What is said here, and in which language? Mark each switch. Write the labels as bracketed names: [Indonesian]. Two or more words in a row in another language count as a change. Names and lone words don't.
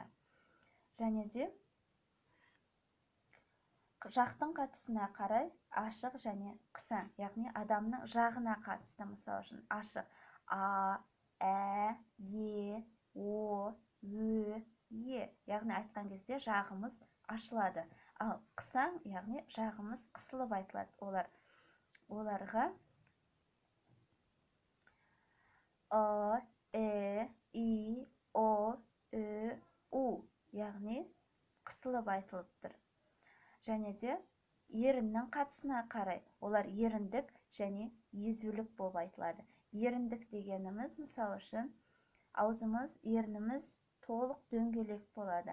[Kazakh] Және де жақтың қатысына қарай ашық және қысаң, яғни адамның жағына қатысты. Мысалы үшін ашық а, ә, е, о, ө, е. Яғни айтқан кезде жағымыз ашылады. Ал қысаң, яғни жағымыз қысылып айтылады. Оларға о, и, о, у, яғни қысылып айтылып тұр. Және де еріннің қатысына қарай олар еріндік және езулік болып айтылады. Еріндік дегеніміз, мысалы үшін, аузымыз, ерніміз толық дөңгелек болады.